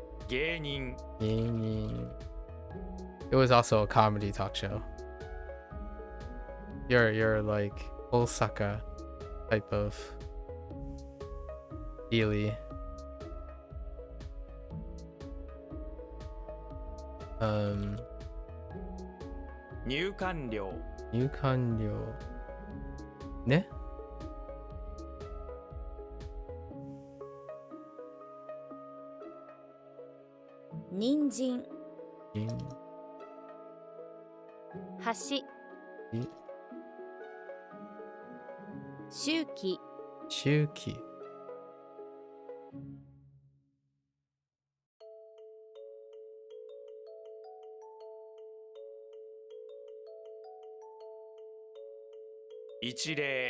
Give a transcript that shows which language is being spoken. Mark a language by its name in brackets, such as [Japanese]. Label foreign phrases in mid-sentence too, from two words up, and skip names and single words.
[Japanese] 芸人 [English] It was also a comedy talk show. You're like Osaka type of feely. [Japanese] 入館料入館料ね。人参人橋い周期周期一例